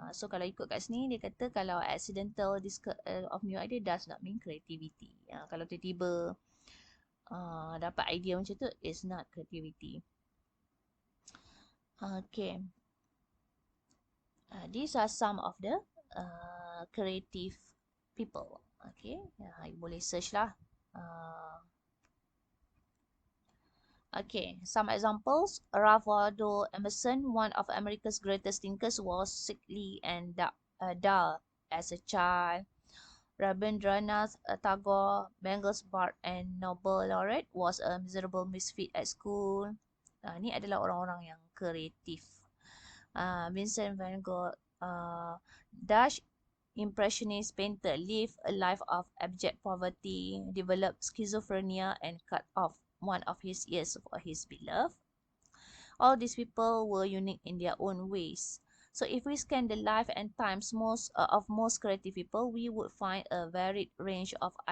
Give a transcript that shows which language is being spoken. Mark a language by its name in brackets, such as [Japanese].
[English] So [Malay] kalau ikut kat sini, dia kata kalau [English] accidental of new idea does not mean creativity. [Malay] Kalau tiba-tiba dapat idea macam tu, [English] is not creativity. [Malay] Okay. [English] These are some of the creative people. Okay, you [Malay] boleh [English] search lah. Okay, some examples. Ralph Waldo Emerson, one of America's greatest thinkers, was sickly and dull as a child. Rabindranath Tagore, Bengal's Bard and Nobel laureate, was a miserable misfit at school. [Malay] Ni adalah orang-orang yang kreatif. [English] Vincent van Gogh, Dutch Impressionist painter, lived a life of abject poverty, developed schizophrenia, and cut off one of his ears for his beloved. All these people were unique in their own ways. So if we scan the life and times of most creative people, we would find a varied range of